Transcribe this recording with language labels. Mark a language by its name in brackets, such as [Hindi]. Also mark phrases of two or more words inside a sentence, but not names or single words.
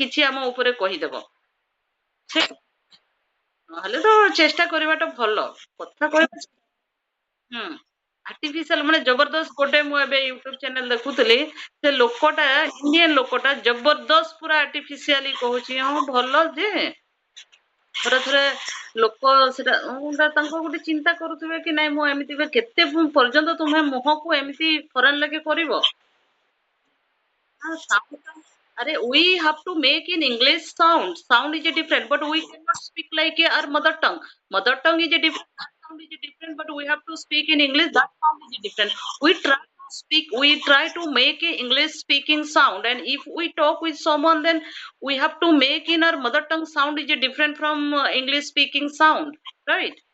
[Odia] କିଛି ଆମ ଉପରେ କହିଦେବ ସେ ନହେଲେ ତ ଚେଷ୍ଟା କରିବାଟା ଭଲ କଥା କହିବା ହୁଁ ଆର୍ଟିଫିସିଆଲ ମାନେ ଜବରଦସ୍ତ ଗୋଟେ ମୁଁ ଏବେ ୟୁଟ୍ୟୁବ ଚ୍ୟାନେଲ ଦେଖୁଥିଲି ସେ ଲୋକଟା ଇଣ୍ଡିଆନ ଲୋକଟା ଜବରଦସ୍ତ ପୁରା ଆର୍ଟିଫିସିଆଲି କହୁଛି ହଁ ଭଲ ଯେ ଥରେ ଥରେ ଲୋକ ସେଟା ତାଙ୍କ ଗୋଟେ ଚିନ୍ତା କରୁଥିବେ କି ନାଇଁ ମୁଁ ଏମିତି କେତେ ପର୍ଯ୍ୟନ୍ତ ତୁମେ ମୁହଁକୁ ଏମିତି ଫରେନ୍ ଲାଗେ କରିବ? [English] We have to make in English sound. Sound is a different, but we cannot speak like our mother tongue. Mother tongue is a different, that sound is a different, but we have to speak in English, that sound is a different. We try to make a English speaking sound, and if we talk with someone, then we have to make in our mother tongue sound is a different from English speaking sound, right?